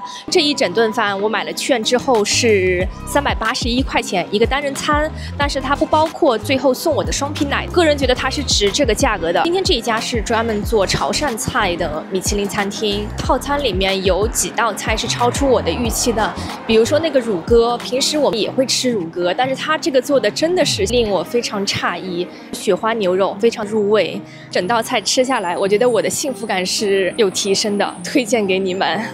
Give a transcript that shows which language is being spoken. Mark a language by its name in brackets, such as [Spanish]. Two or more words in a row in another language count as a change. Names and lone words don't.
[Chinese] 這一整頓飯我買了券之後是381塊錢一個單人餐，但是它不包括最後送我的雙皮奶。個人覺得它是值這個價格的。今天這一家是專門做潮汕菜的米其林餐廳，套餐裡面有幾道菜是超出我的預期的，比如說那個乳鴿，平時我們也會吃乳鴿，但是它這個做的真的是令我非常詫異。雪花牛肉非常入味，整道菜吃下來，我覺得我的幸福感是有提升的。推薦給你們。